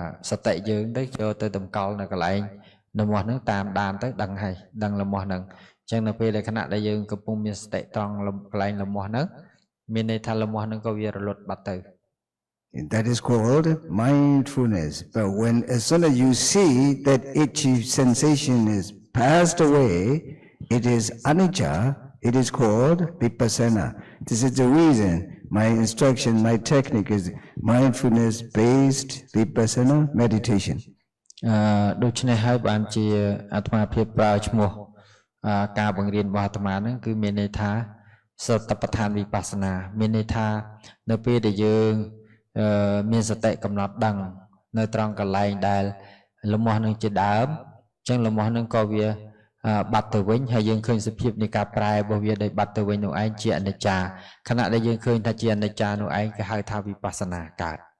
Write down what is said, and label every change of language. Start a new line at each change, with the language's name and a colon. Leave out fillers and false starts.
Khmer: សតិយើងទៅចូលទៅតម្កល់នៅកន្លែងលមាស់ហ្នឹងតាមដានទៅដឹងហើយដឹងលមាស់ហ្នឹងអញ្ចឹងនៅពេលដែលខណៈដែលយើងកំពុងមានសតិត្រង់កន្លែងលមាស់ហ្នឹងមានន័យថាលមាស់ហ្នឹងក៏វារលត់បាត់ទៅ
English: That is called mindfulness but when as soon as you see that itchy sensation is passed away it is anicca It is called vipassana. This is the reason my instruction, my technique is mindfulness-based vipassana meditation.
Khmer: ដូច្នេះហើយបានជាអាត្មាភាពប្រើឈ្មោះការបង្រៀនរបស់អាត្មាហ្នឹងគឺមានន័យថាសតបដ្ឋានវិបស្សនាមានន័យថានៅពេលដែលយើងមានសតិកំណត់ដឹងនៅត្រង់កន្លែងដែលលមាស់នឹងជាដើមអញ្ចឹងលមាស់នឹងក៏វាបាត់ទៅវិញហើយយើងឃើញសភាពនៃការប្រែរបស់វាដែលបាត់ទៅវិញនោះឯងជាអនិច្ចាខណៈដែលយើងឃើញថាជាអនិច្ចានោះឯងគេហៅថាវិបស្សនាកើត